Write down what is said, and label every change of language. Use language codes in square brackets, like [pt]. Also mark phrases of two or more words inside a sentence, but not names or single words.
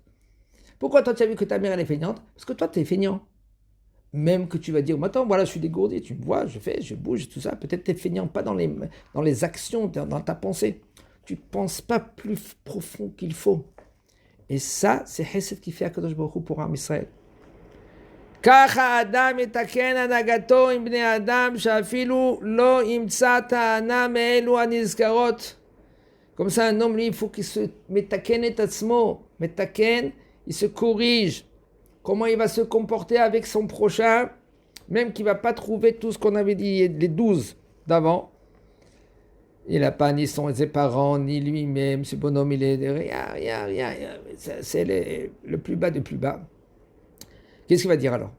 [fr] Pourquoi toi, tu as vu que ta mère, elle est feignante? Parce que toi, tu es feignant. Même que tu vas dire, maintenant, voilà, je suis dégourdi, tu me vois, je fais, je bouge, tout ça. Peut-être tu es feignant, pas dans les actions, dans ta pensée. Tu ne penses pas plus profond qu'il faut. Et ça, c'est Hesed qui fait [he] הקדוש ברוך הוא [fr] pour [he] עם ישראל. ככה אדם יתקן הנהגתו עם בני אדם שאפילו לא ימצא טענה מאלו הנזכרות. [fr] Comme ça, un homme, lui, il faut qu'il se [he] מתקן את עצמו. מתקן, [fr] il se corrige. Comment il va se comporter avec son prochain, même qu'il ne va pas trouver tout ce qu'on avait dit, les 12 d'avant. Il n'a pas ni ses parents, ni lui-même. Ce bonhomme, il est rien. C'est le plus bas du plus bas. Qu'est-ce qu'il va dire alors?